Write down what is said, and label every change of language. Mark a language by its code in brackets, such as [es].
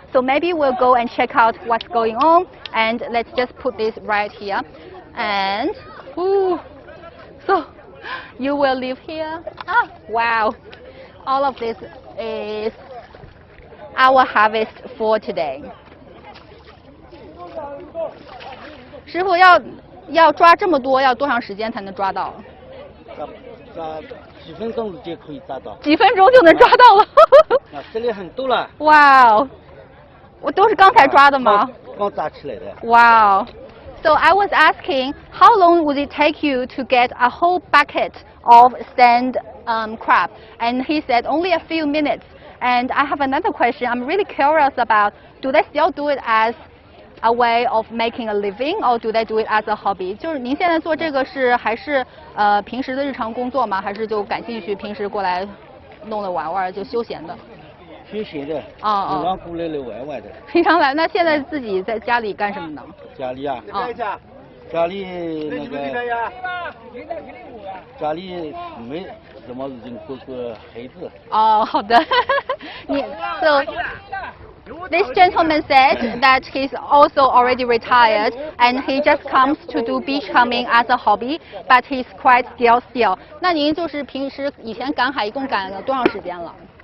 [en] So maybe we'll go and check out what's going on. And let's just put this right here. And so you will live here. Ah, wow. All of this is our harvest for today. [zh] 师傅要抓这么多，要多长时间才能抓到？抓几分钟就可以抓到。几分钟就能抓到了。这里很多了。哇哦，我都是刚才抓的吗？刚抓起来的。 [en] Wow. So I was asking, how long would it take you to get a whole bucket of sand crab? And he said only a few minutes. And I have another question. I'm really curious about, do they still do it as a way of making a living, or do they do it as a hobby? [zh] 就是您现在做这个是还是平时的日常工作吗？还是就感兴趣，平时过来弄了玩玩就休闲的？休闲的。平常过来玩玩的。平常来，那现在自己在家里干什么呢？家里啊。家里那个。家里没。什么事情都是孩子。哦，好的。 [en] So this gentleman said that he's also already retired and he just comes to do beachcombing as a hobby, but he's quite skilled still. [zh] 那您就是平时以前赶海一共赶了多长时间了？